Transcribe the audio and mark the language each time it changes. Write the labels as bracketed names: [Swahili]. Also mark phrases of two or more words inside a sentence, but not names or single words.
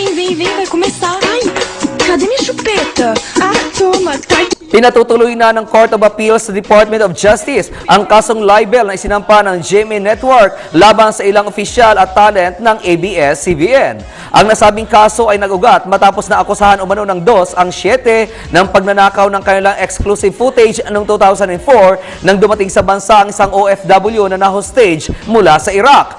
[Portuguese] vem, vai começar. Ai, cadê minha chupeta? Ah, toma, tá. [Filipino] Pinatutuloy na ng Court of Appeals sa Department of Justice ang kasong libel na isinampa ng GMA Network laban sa ilang opisyal at talent ng ABS-CBN. Ang nasabing kaso ay nag-ugat matapos na akusahan umano ng DOS ang 7 ng pagnanakaw ng kanilang [English] exclusive footage [Filipino] noong 2004 nang dumating sa bansa ang isang OFW na na-hostage mula sa Iraq.